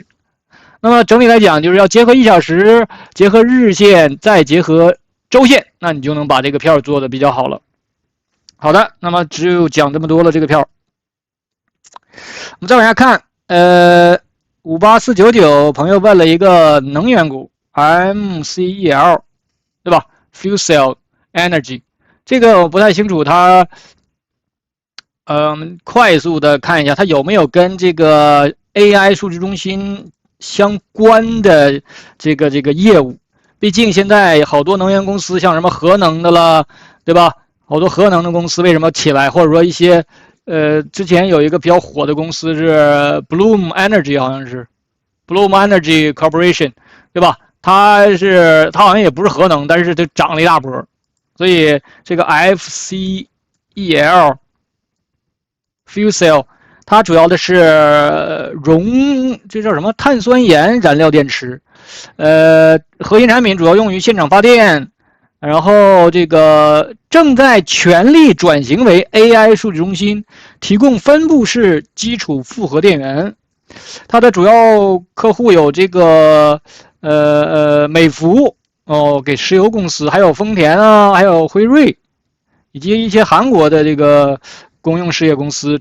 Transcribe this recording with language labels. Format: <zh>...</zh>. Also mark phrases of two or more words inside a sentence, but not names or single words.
<zh>那麼整體來講就是要結合1小時，結合日線，再結合週線，那你就能把這個票做得比較好了。好的，那麼只有講這麼多了這個票。我們再往下看58499朋友問了一個能源股 MCEL 對吧 Fuel Cell Energy，這個我不太清楚它快速的看一下它有沒有跟這個 AI 數據中心相關的這個業務。畢竟現在好多能源公司像什麼核能的了，對吧？好多核能的公司為什麼起來，或者說一些之前有一個比較火的公司是 Bloom Energy， 好像是 Bloom Energy Corporation， 對吧？它好像也不是核能，但是它漲了一大波。所以這個 FCEL Fuel Cell 它主要的是這叫什麼碳酸鹽燃料電池。核心產品主要用於現場發電，然後這個正在全力轉型為 AI 數據中心，提供分布式基礎複合電源。它的主要客戶有這個美孚給石油公司，還有豐田啊，還有輝瑞，以及一些韓國的這個公用事業公司。</zh>